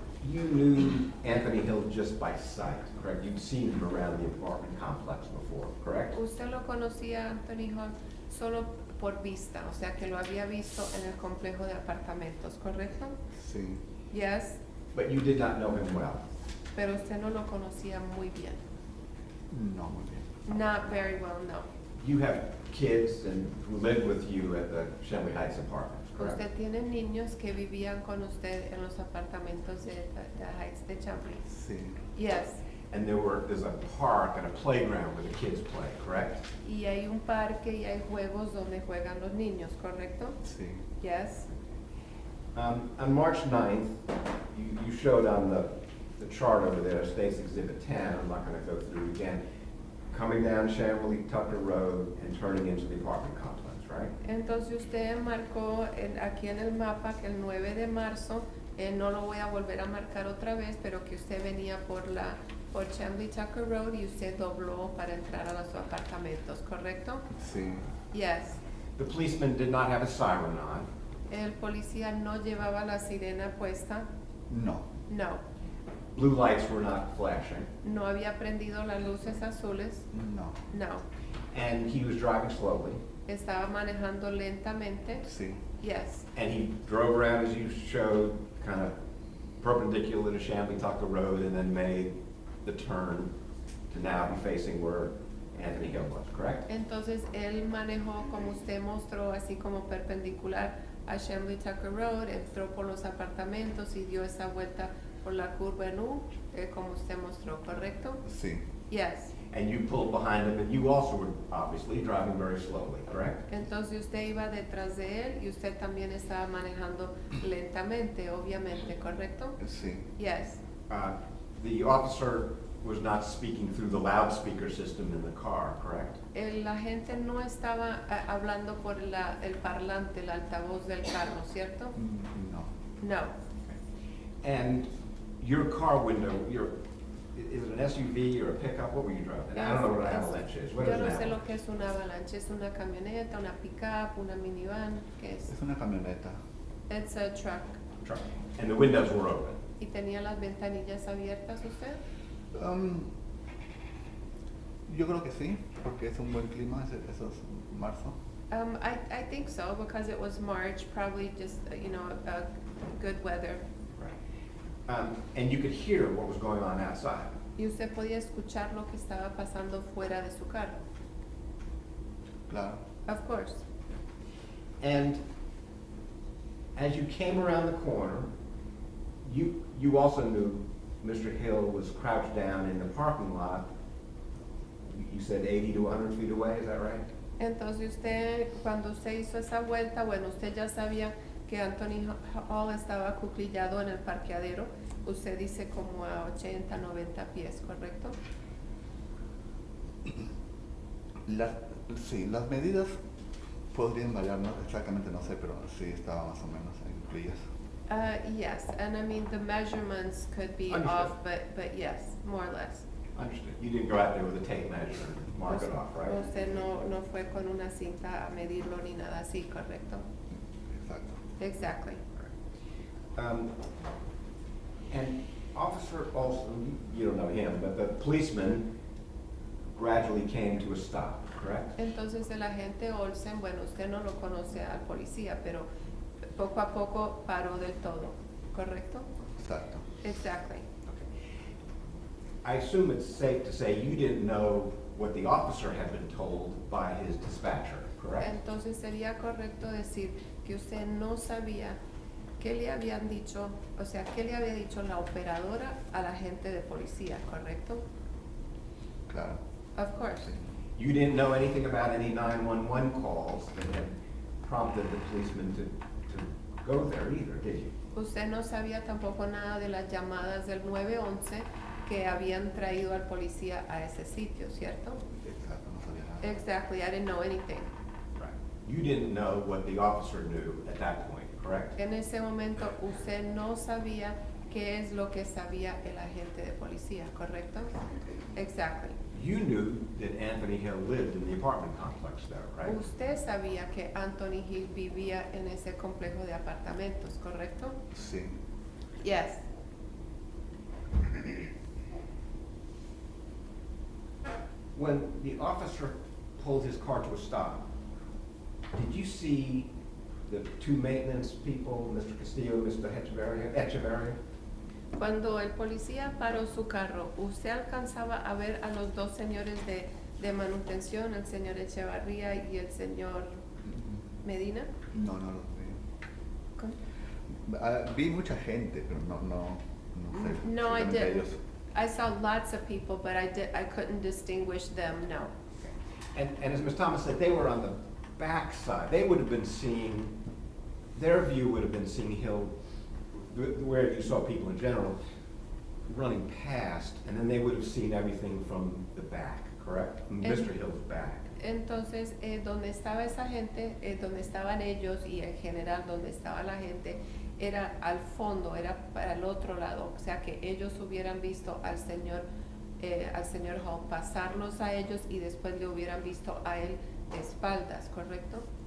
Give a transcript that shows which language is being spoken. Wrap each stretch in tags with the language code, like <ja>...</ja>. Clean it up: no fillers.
<en>You knew Anthony Hill just by sight, correct? You'd seen him around the apartment complex before, correct?</en> <es>Usted lo conocía, Anthony Hall, solo por vista, o sea que lo había visto en el complejo de apartamentos, ¿correcto? Sí.</es> <en>Yes. But you did not know him well.</en> <es>Pero usted no lo conocía muy bien. No, muy bien.</es> <en>Not very well, no. You have kids and who live with you at the Shelby Heights apartments, correct?</en> <es>Usted tiene niños que vivían con usted en los apartamentos de Heights de Chambly. Sí.</es> <en>Yes. And there's a park and a playground where the kids play, correct?</en> <es>Y hay un parque y hay juegos donde juegan los niños, ¿correcto? Sí.</es> <en>Yes. On March 9th, you showed on the chart over there, State's Exhibit 10, I'm not going to go through it again, coming down Chambly Tucker Road and turning into the apartment complex, right?</en> <es>Entonces usted marcó aquí en el mapa que el 9 de marzo, no lo voy a volver a marcar otra vez, pero que usted venía por Chambly Tucker Road y usted dobló para entrar a los apartamentos, ¿correcto? Sí.</es> <en>Yes. The policeman did not have a siren on.</en> <es>El policía no llevaba la sirena puesta. No.</es> <en>No. Blue lights were not flashing.</en> <es>No había prendido las luces azules. No.</es> <en>No. And he was driving slowly.</en> <es>Estaba manejando lentamente. Sí.</es> <en>Yes. And he drove around, as you showed, kind of perpendicular to Chambly Tucker Road and then made the turn to now be facing where Anthony Hill was, correct?</en> <es>Entonces él manejó como usted mostró, así como perpendicular a Chambly Tucker Road, entró por los apartamentos y dio esa vuelta por la curva en U, como usted mostró, ¿correcto? Sí.</es> <en>Yes. And you pulled behind him, and you also were obviously driving very slowly, correct?</en> <es>Entonces usted iba detrás de él y usted también estaba manejando lentamente, obviamente, ¿correcto? Sí.</es> <en>Yes. The officer was not speaking through the loudspeaker system in the car, correct?</en> <es>La gente no estaba hablando por el parlante, el altavoz del carro, ¿cierto? No.</es> <en>No. And your car window, your is it an SUV or a pickup? What were you driving? I don't know what an avalanche is. What is</en> <es>Yo no</es> <en>an</en> <es>sé lo</es> <en>avalanche?</en> <es>que es una avalanche, es una camioneta, una pickup, una minivan, ¿qué es? Es una camioneta.</es> <en>It's a truck. Truck. And the windows were open.</en> <es>¿Y tenía las ventanillas abiertas usted? Yo creo que sí, porque es un buen clima, eso es marzo.</es> <en>I think so, because it was March, probably just, good weather. Right. And you could hear what was going on outside.</en> <es>Y usted podía escuchar lo que estaba pasando fuera de su carro. Claro.</es> <en>Of course. And as you came around the corner, you also knew Mr. Hill was crouched down in the parking lot. You said 80 to 100 feet away, is that right?</en> <es>Entonces usted, cuando usted hizo esa vuelta, bueno, usted ya sabía que Anthony Hall estaba acuclillado en el parqueadero. Usted dice como a 80, 90 pies, ¿correcto? Sí, las medidas podrían variar, ¿no? Exactamente no sé, pero sí estaba más o menos en cuclillas.</es> <en>Yes, and I mean, the measurements could be Understood. off, but yes, more or less. Understood. You didn't go out there with a tape measure and mark it off, right?</en> <es>Usted no fue con una cinta a medirlo ni nada así, ¿correcto? Exacto.</es> <en>Exactly. And Officer Olsen, you don't know him, but the policeman gradually came to a stop, correct?</en> <es>Entonces el agente Olsen, bueno, usted no lo conoce al policía, pero poco a poco paró del todo, ¿correcto? Exacto.</es> <en>Exactly. I assume it's safe to say you didn't know what the officer had been told by his dispatcher, correct?</en> <es>Entonces sería correcto decir que usted no sabía qué le habían dicho, o sea, qué le había dicho la operadora al agente de policía, ¿correcto? Claro.</es> <en>Of course. You didn't know anything about any 911 calls that had prompted the policeman to go there either, did you?</en> <es>Usted no sabía tampoco nada de las llamadas del 911 que habían traído al policía a ese sitio, ¿cierto? Exacto, no sabía nada.</es> <en>Exactly, I didn't know anything. Right. You didn't know what the officer knew at that point, correct? En ese momento usted no sabía qué es lo que sabía el agente de policía, ¿correcto? Exactly. You knew that Anthony Hill lived in the apartment complex there, right?</en> <es>Usted sabía que Anthony Hill vivía en ese complejo de apartamentos, ¿correcto? Sí.</es> <en>Yes. When the officer pulled his car to a stop, did you see the two maintenance people, Mr. Castillo and Mr. Echeverria?</en> <es>Cuando el policía paró su carro, ¿usted alcanzaba a ver a los dos señores de manutención, el señor Echevarría y el señor Medina? No los vi. ¿Cómo? Vi mucha gente, pero no sé.</es> <en>No, I</en> <es>exactamente</es> <en>didn't.</en> <es>ellos.</es> <en>I saw lots of people, but I couldn't distinguish them, no. And as Ms. Thomas said, they were on the back side. They would have been seeing, their view would have been seeing Hill, where you saw people in general, running past, and then they would have seen everything from the back, correct? From Mr. Hill's back.</en> <es>Entonces, donde estaba esa gente, donde estaban ellos y en general donde estaba la gente, era al fondo, era para el otro lado. O sea que ellos hubieran visto al señor Hall pasarlos a ellos y después le hubieran visto a él de espaldas, ¿correcto?</es>